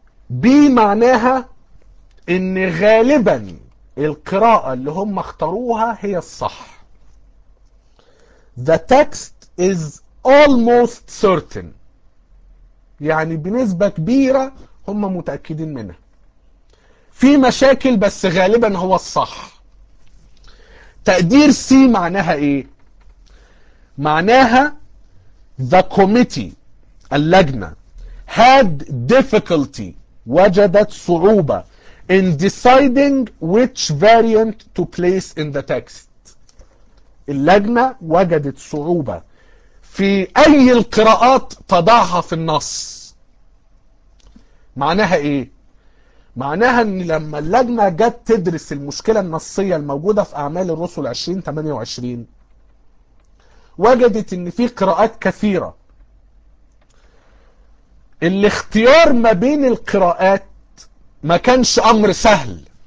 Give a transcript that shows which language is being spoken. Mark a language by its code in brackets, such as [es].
[ar] بي معناها ان غالبا القراءة اللي هم اختاروها هي الصح. [en] The text is almost certain، [ar] يعني بنسبة كبيرة هم متأكدين منها. في مشاكل بس غالبا هو الصح. تقدير سي معناها ايه؟ معناها [en] the committee، [ar] اللجنة، [en] had difficulty، [ar] وجدت صعوبة [en] in deciding which variant to place in the text. [ar] اللجنة وجدت صعوبة في أي القراءات تضعها في النص. معناها إيه؟ معناها إن لما اللجنة جت تدرس المشكلة النصية الموجودة في أعمال الرسل 2028، وجدت إن في قراءات كثيرة الاختيار ما بين القراءات ما كانش أمر سهل.